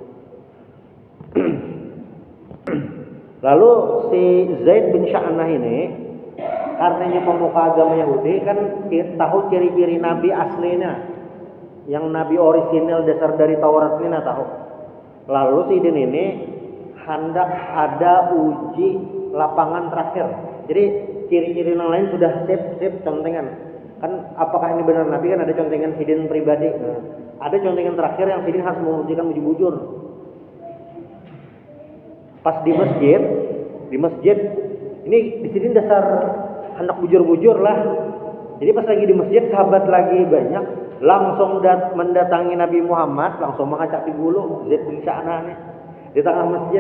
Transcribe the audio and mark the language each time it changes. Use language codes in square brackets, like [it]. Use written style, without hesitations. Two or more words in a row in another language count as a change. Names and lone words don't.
[id] Lalu si Zaid bin Sya'nah ini karenanya pemuka agama Yahudi kan tahu ciri-ciri nabi aslinya, yang nabi orisinal dasar dari Taurat ini tahu. Lalu si Idin ini hendak ada uji lapangan terakhir. Jadi ciri-ciri yang lain sudah sip contengan. Kan apakah ini benar nabi, kan ada contengan Sidin pribadi. [bjn] Nah, ada contengan terakhir yang Sidin harus membuktikan bujur-bujur. Pas di masjid ini di sini dasar hendak bujur-bujur lah. [id] Jadi pas lagi di masjid, sahabat lagi banyak, langsung mendatangi Nabi Muhammad, langsung mengacak di bulu Zaid bin Sya'nah nih di tengah masjid.